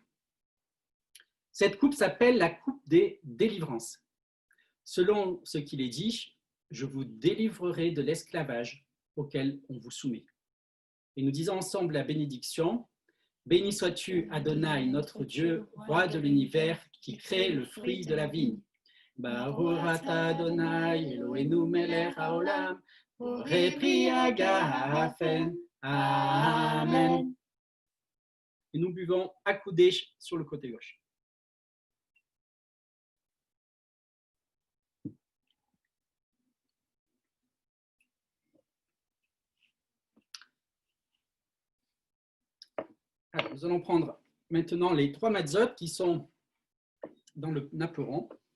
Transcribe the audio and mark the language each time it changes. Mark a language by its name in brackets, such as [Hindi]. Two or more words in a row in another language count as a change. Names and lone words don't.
[French] Cette coupe s'appelle la coupe des délivrances. Selon ce qu'il est dit, je vous délivrerai de l'esclavage auquel on vous soumet. Et nous disons ensemble la bénédiction. Béni sois-tu, Adonai, notre Dieu, roi de l'univers, qui crée le fruit de la vigne. [Hebrew] ברוך אתה אדוני, אלוהינו מלך העולם, בורא פרי הגפן. אמן. [French] et nous buvons accoudés sur le côté gauche. Alors, nous allons prendre maintenant les 3 matzot qui sont dans le napperon.